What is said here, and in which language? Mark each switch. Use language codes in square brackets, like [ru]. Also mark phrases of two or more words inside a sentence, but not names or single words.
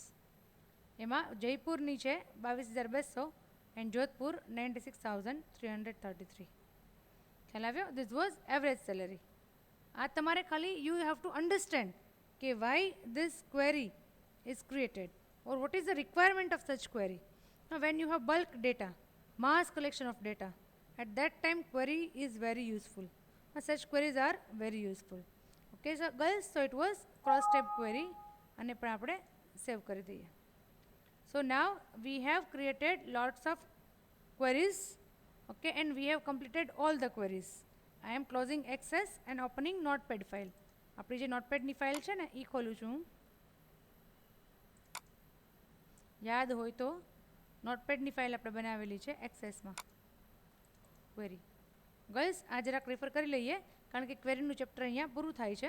[gu] એમાં જયપુરની છે 22,200 એન્ડ જોધપુર 96,333. ખ્યાલ આવ્યો? [en] this was average salary. [gu] આ તમારે ખાલી [en] you have to understand [gu] કે [en] why this query is created or what is the requirement of such query. Now when you have bulk data, mass collection of data, at that time query is very useful. Such queries are very useful. Okay, so girls, so it was cross tab query [gu] અને પણ આપણે સેવ કરી દઈએ. [en] So now we have created lots of queries, okay, and we have completed all the queries. I am closing access and opening notepad file. [gu] આપણી જે નોટપેડની ફાઇલ છે ને એ ખોલું છું હું. યાદ હોય તો નોટપેડની ફાઇલ આપણે બનાવેલી છે એક્સેસમાં. [en] query girls, [gu] આ જરાક રેફર કરી લઈએ કારણ કે ક્વેરીનું ચેપ્ટર અહીંયા પૂરું થાય છે.